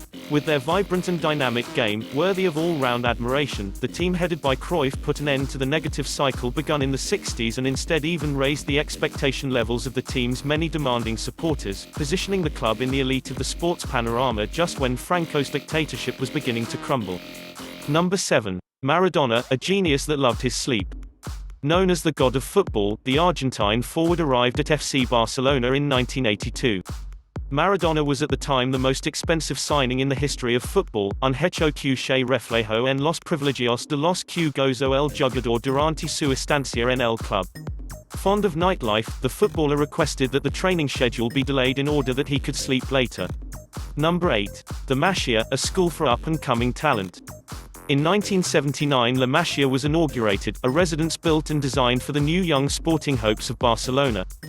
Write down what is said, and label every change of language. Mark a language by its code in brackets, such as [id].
[en] With their vibrant and dynamic game, worthy of all-round admiration, the team headed by Cruyff put an end to the negative cycle begun in the 60s and instead even raised the expectation levels of the team's many demanding supporters, positioning the club in the elite of the sports panorama just when Franco's dictatorship was beginning to crumble. Number 7. Maradona, a genius that loved his sleep. Known as the god of football, the Argentine forward arrived at FC Barcelona in 1982. Maradona was at the time the most expensive signing in the history of football, [es] un hecho que se reflejo en los privilegios de los que gozó el jugador durante su estancia en el club. [en] Fond of nightlife, the footballer requested that the training schedule be delayed in order that he could sleep later. Number 8. The Masia, a school for up-and-coming talent. In 1979 La Masia was inaugurated, a residence built and designed for the new young sporting hopes of Barcelona.